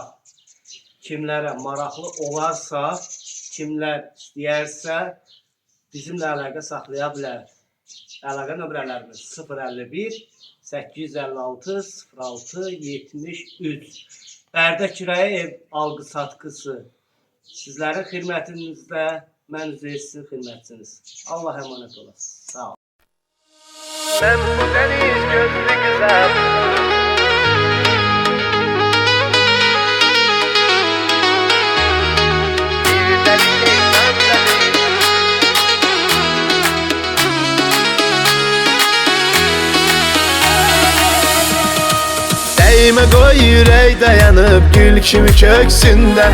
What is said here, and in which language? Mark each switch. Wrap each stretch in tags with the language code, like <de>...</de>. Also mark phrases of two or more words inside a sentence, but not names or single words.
<az>Kimlərə maraqlı olarsa, kimlər istəyərsə bizimlə əlaqə saxlaya bilər. Əlaqə nömrələrimiz 051 856 06 73. Bərdə kirayə ev algı satqısı sizlərin xidmətinizdə, mən sizin xidmətçiniz. Allah əmanət olasın. Sağ ol.</az> <tr>Ben bu deniz gözlü güzel. Bir deli şeytan dedi. Değme koy yüreği dayanıp gül kimi köksünde.</tr>